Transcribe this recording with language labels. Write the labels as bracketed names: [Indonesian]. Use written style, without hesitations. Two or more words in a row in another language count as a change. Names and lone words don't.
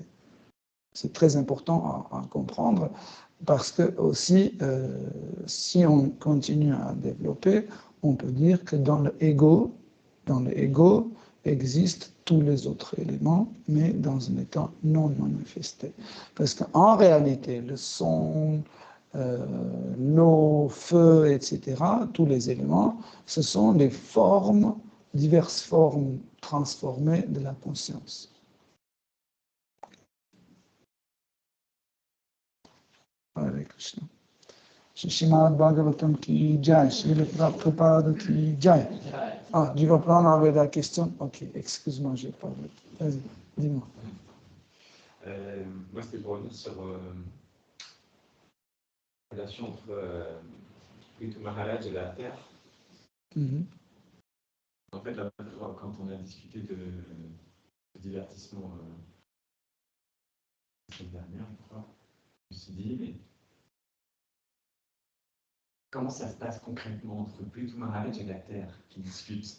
[French] C'est très important à comprendre parce que aussi, si on continue à développer, on peut dire que dans le ego existent tous les autres éléments, mais dans un état non manifesté. Parce qu'en réalité, le son, l'eau, feu, etc., tous les éléments, ce sont les formes, diverses formes transformées de la conscience. [Sanskrit] Hare Krishna. [Hindi] Shrimad Bhagavatam ki jai, Srila Prabhupada ki jai. [French] Ah, tu vas prendre avec la question? Ok, excuse-moi, j'ai pas vu. Vas-y, dis-moi. Moi, c'était pour revenir sur la relation entre Prithu Maharaj et la Terre. En fait, la fois, quand on a discuté de divertissement la semaine dernière, je crois, je me suis dit, mais comment ça se passe concrètement entre Prithu Maharaj et la Terre qui discutent?